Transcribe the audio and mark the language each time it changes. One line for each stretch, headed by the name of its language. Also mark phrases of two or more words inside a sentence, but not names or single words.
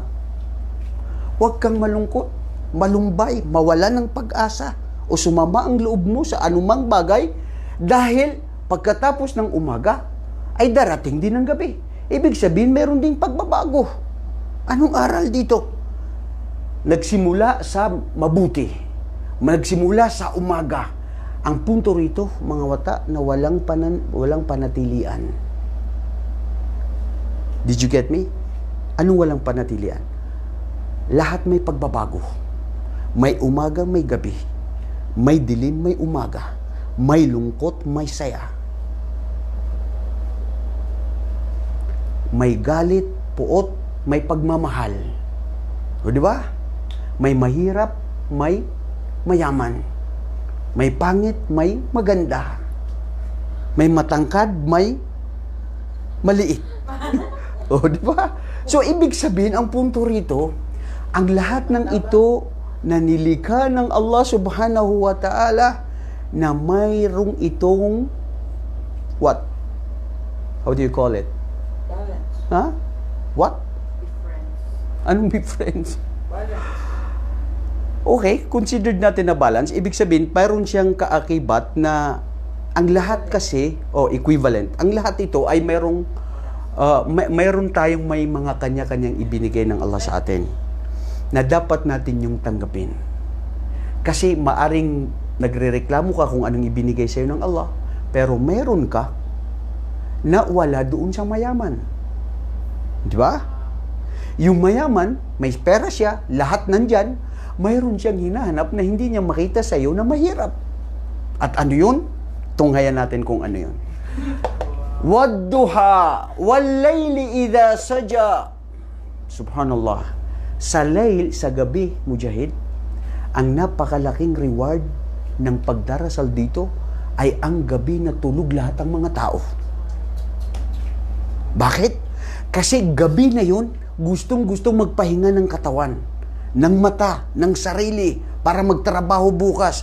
Filipino: Huwag kang malungkot, malumbay, mawala ng pag-asa o sumama ang loob mo sa anumang bagay dahil pagkatapos ng umaga ay darating din ang gabi. Ibig sabihin, meron ding pagbabago. Anong aral dito? Nagsimula sa mabuti. Nagsimula sa umaga. Ang punto rito, mga wata, na walang panatilian.
English: Did you get me?
Filipino: Anong walang panatilian? Lahat may pagbabago. May umaga, may gabi. May dilim, may umaga. May lungkot, may saya. May galit, puot, may pagmamahal. O di ba? May mahirap, may mayaman. May pangit, may maganda. May matangkad, may maliit. O di ba? So ibig sabihin, ang punto rito, ang lahat ng ito na nilikha ng Allah
Arabic: سبحانه وتعالى
Filipino: na mayroong itong what?
English: How do you call it? Ha? What? Be friends.
Filipino: Anong
English: be friends?
Filipino: Balance. Okay, considered natin na balance. Ibig sabihin, mayroon siyang kaakibat na ang lahat kasi, equivalent. Ang lahat ito ay mayroon tayong may mga kanya-kanyang ibinigay ng Allah sa atin na dapat natin yung tanggapin. Kasi maaring nagrereklamo ka kung anong ibinigay sa iyo ng Allah, pero meron ka na wala doon sa mayaman. Di ba? Yung mayaman, may pera siya, lahat nandyan, mayroon siyang hinahanap na hindi niya makita sa iyo na mahirap. At ano yun? Tunghayan natin kung ano yun.
Arabic: والضحى والليل إذا سجى.
Filipino: Subhanallah. Sa layl, sa gabi, Mujahid, ang napakalaking reward ng pagdarasal dito ay ang gabi na tulog lahat ang mga tao. Bakit? Kasi gabi na yun, gustong-gustong magpahinga ng katawan, ng mata, ng sarili, para magtrabaho bukas.